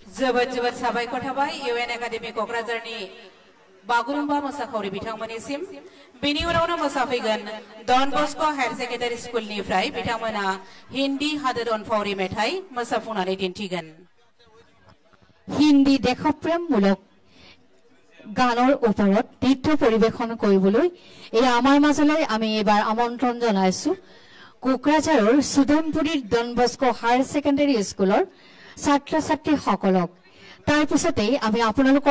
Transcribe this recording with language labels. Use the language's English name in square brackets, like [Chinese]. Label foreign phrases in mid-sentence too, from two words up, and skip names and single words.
[Bodo] जोबोद जोबोद साबायखर थाबाय इउएन एकाडेमि क'क्राझारनि बागुरुम्बा मोसाखावरि बिथांमोननिसिम बेनि उनावनो मोसाफैगोन डन बस्क' हायार सेकेन्डारि स्कुलनिफ्राय बिथांमोना हिन्दी हादोर अनफावरि मेथाइ मोसाफुंनानै दिन्थिगोन [Assamese] হিন্দী দেশপ্ৰেমমূলক গানৰ ওপৰত নৃত্য পৰিবেশন কৰিবলৈ এই আমাৰ মাজলৈ আমি এবাৰ আমন্ত্ৰণ জনাইছো কোকৰাঝাৰৰ সুদেমপুৰীৰ ডন বস্কো হায়াৰ সেকেন্ডাৰী স্কুলৰ ছাত্ৰ ছাত্ৰী সকলক তাৰ পিছতে আমি আপোনালোকৰ